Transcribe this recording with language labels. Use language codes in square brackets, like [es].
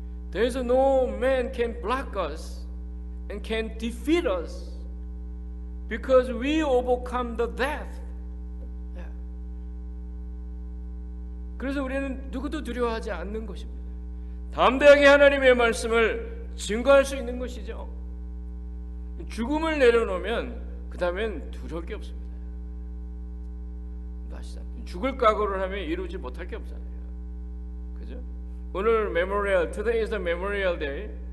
[en] There's no man can block us and can defeat us because we overcome the death. [ko] 그래서 우리는 누구도 두려워하지 않는 것입니다. 담대하게 하나님의 말씀을 증거할 수 있는 것이죠. 죽음을 내려놓으면 그 다음엔 두려울 게 없습니다. 아시잖아요. 죽을 각오를 하면 이루지 못할 게 없잖아요. 그죠? 오늘 메모리얼, [en] today is the memorial day.